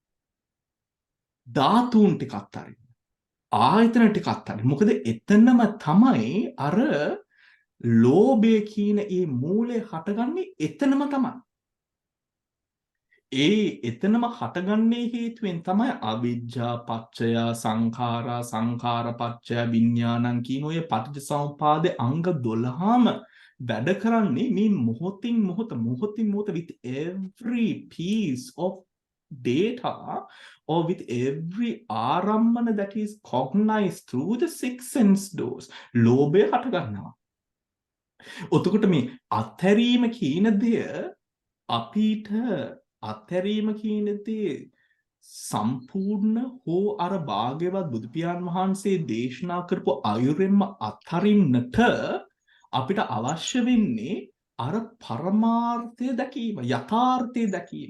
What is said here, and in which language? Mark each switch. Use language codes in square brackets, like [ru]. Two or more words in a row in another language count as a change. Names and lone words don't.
[si] ධාතුන් ටික අත්හරින්න. ආයතන ටික අත්හරින්න. මොකද එතනම තමයි අර ලෝභය කියන ඒ මූලය හටගන්නේ එතනම තමයි. එතනම හටගන්නේ හේතුවෙන් තමයි [pi] අවිජ්ජා පච්චය සංඛාරා සංඛාර පච්චය විඥානං [si] කියන ඔය පටිච්චසමුපාදේ අංග 12ම වැඩ කරන්නේ මේ මොහොතින් මොහොත [en] with every piece of data or with every ආරම්මන that is cognized through the six sense doors. [si] ලෝභය හට ගන්නවා. ඔතකොට මේ අත්හැරීම කියන දෙය අපිට අත්හැරීම කියන දේ සම්පූර්ණ හෝ අර භාග්‍යවත් බුදු පියාණන් වහන්සේ දේශනා කරපු අයුරෙන්ම අත්හරින්නට අපිට අවශ්‍ය වෙන්නේ අර පරමාර්ථය දැකීම, යථාර්ථය දැකීම.